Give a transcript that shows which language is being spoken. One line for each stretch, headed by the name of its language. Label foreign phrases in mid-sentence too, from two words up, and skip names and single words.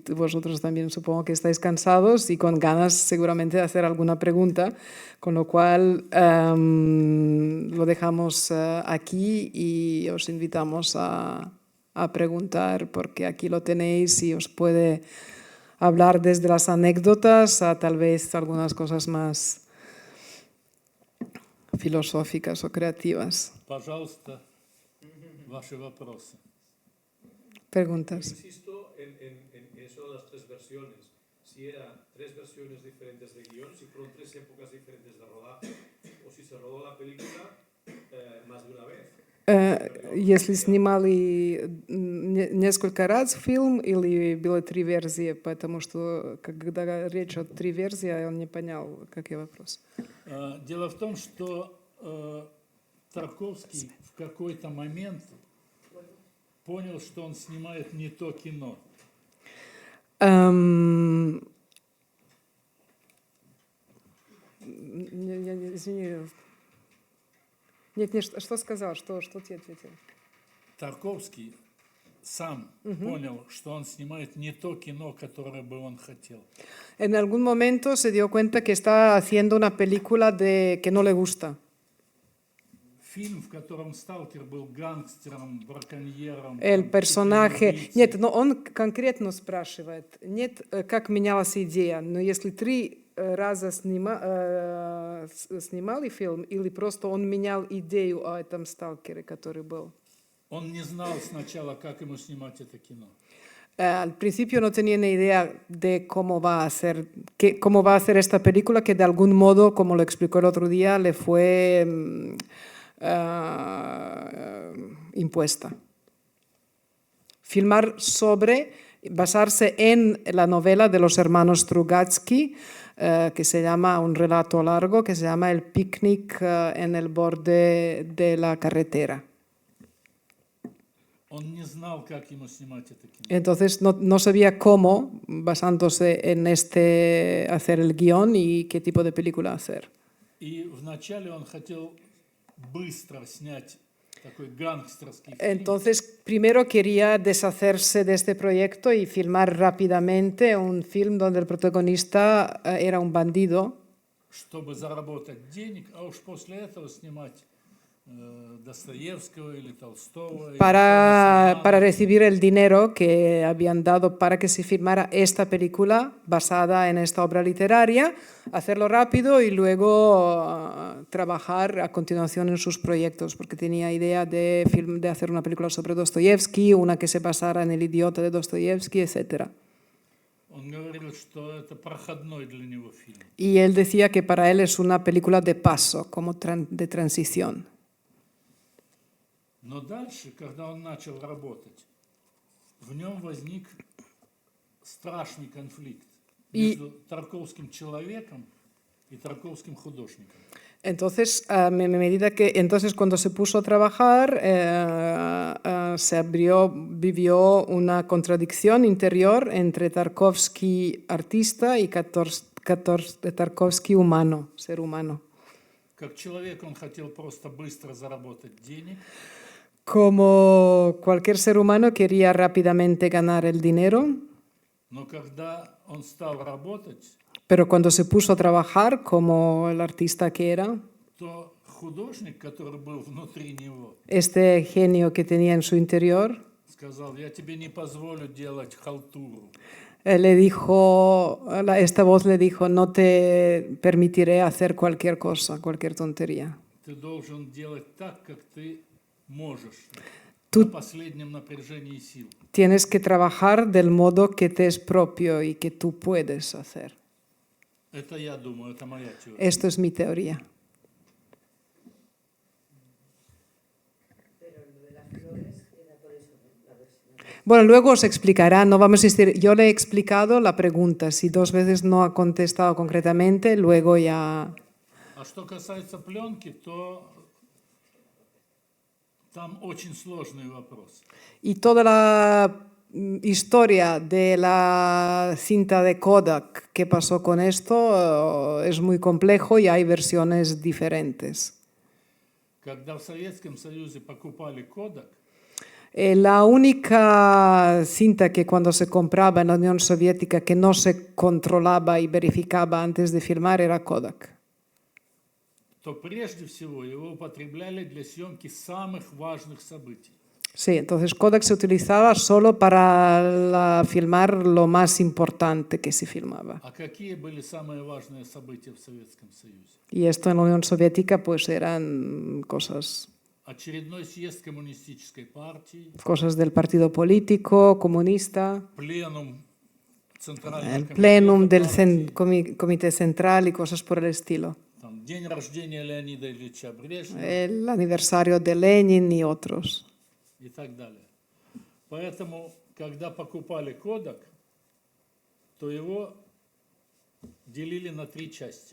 Spanish: vosotros también supongo que estáis cansados y con ganas seguramente de hacer alguna pregunta, con lo cual lo dejamos aquí y os invitamos a preguntar, porque aquí lo tenéis y os puede hablar desde las anécdotas a tal vez algunas cosas más filosóficas o creativas.
Russian: Пожалуйста, ваши вопросы.
Spanish: Preguntas. Insisto en eso de las tres versiones. Si eran tres versiones diferentes de guión, si fueron tres épocas diferentes de rodaje, o si se rodó la película más de una vez.
Russian: Если снимали несколько раз фильм или было три версии, потому что когда речь о три версии, он не понял, какой вопрос. Дело в том, что Тарковский в какой-то момент понял, что он снимает не то кино. Извини. Нет, нет, что сказал, что тебе ответил? Тарковский сам понял, что он снимает не то кино, которое бы он хотел.
Spanish: En algún momento se dio cuenta que está haciendo una película que no le gusta.
Russian: Фильм, в котором сталкер был гангстером, браконьером.
Spanish: El
Russian: там,
Spanish: personaje...
Russian: убийцей. Нет, но он конкретно спрашивает, нет, как менялась идея, но если 3 раза снимали фильм, или просто он менял идею о этом сталкере, который был? Он не знал сначала, как ему снимать это кино.
Spanish: Al principio no tenía ni idea de cómo va a ser, cómo va a hacer esta película, que de algún modo, como lo explicó el otro día, le fue impuesta. Filmar basarse en la novela de los hermanos Strugatsky, que se llama, un relato largo, que se llama El picnic en el borde de la carretera.
Russian: Он не знал, как ему снимать это кино.
Spanish: Entonces no sabía cómo, basándose en hacer el guión y qué tipo de película hacer.
Russian: И вначале он хотел быстро снять такой гангстерский фильм,
Spanish: Entonces, primero quería deshacerse de este proyecto y filmar rápidamente un film donde el protagonista era un bandido,
Russian: чтобы заработать денег, а уж после этого снимать Достоевского или Толстого.
Spanish: para recibir el dinero que habían dado para que se filmara esta película basada en esta obra literaria, hacerlo rápido y luego trabajar a continuación en sus proyectos, porque tenía idea de hacer una película sobre Dostoyevsky, una que se basara en El idiota de Dostoyevsky, etc.
Russian: Он говорил, что это проходной для него фильм.
Spanish: Y él decía que para él es una película de paso, como de transición.
Russian: Но дальше, когда он начал работать, в нем возник страшный конфликт между Тарковским человеком и Тарковским художником.
Spanish: Entonces, entonces cuando se puso a trabajar, vivió una contradicción interior entre Tarkovsky artista y Tarkovsky humano, ser humano.
Russian: Как человек он хотел просто быстро заработать денег.
Spanish: Como cualquier ser humano quería rápidamente ganar el dinero,
Russian: Но когда он стал работать,
Spanish: pero cuando se puso a trabajar como el artista que era,
Russian: то художник, который был внутри него,
Spanish: este genio que tenía en su interior,
Russian: сказал: я тебе не позволю делать халтуру.
Spanish: le dijo, esta voz le dijo, no te permitiré hacer cualquier cosa, cualquier tontería.
Russian: Ты должен делать так, как ты можешь,
Spanish: Tú-
Russian: на последнем напряжении сил.
Spanish: Tienes que trabajar del modo que te es propio y que tú puedes hacer. Это я думаю, это моя теория. Esto es mi teoría. Bueno, luego os explicará, no vamos a insistir. Yo le he explicado la pregunta. Si 2 veces no ha contestado concretamente, luego ya...
Russian: А что касается пленки, то там очень сложный вопрос.
Spanish: Y toda la historia de la cinta de Kodak, qué pasó con esto, es muy complejo y hay versiones diferentes.
Russian: Когда в Советском Союзе покупали Kodak,
Spanish: La única cinta que cuando se compraba en la Unión Soviética que no se controlaba y verificaba antes de filmar era Kodak.
Russian: то прежде всего его употребляли для съемки самых важных событий.
Spanish: Sí, entonces Kodak se utilizaba solo para filmar lo más importante que se filmaba.
Russian: А какие были самые важные события в Советском Союзе?
Spanish: Y esto en la Unión Soviética pues eran cosas
Russian: Очередной съезд коммунистической партии,
Spanish: del partido político, comunista,
Russian: пленум Центрального
Spanish: el
Russian: комитета
Spanish: plenum del
Russian: партии,
Spanish: comité central y cosas por el estilo.
Russian: там, день рождения Леонида Ильича Брежнева
Spanish: El aniversario de Lenin y otros.
Russian: и так далее. Поэтому, когда покупали Kodak, то его делили на 3 части.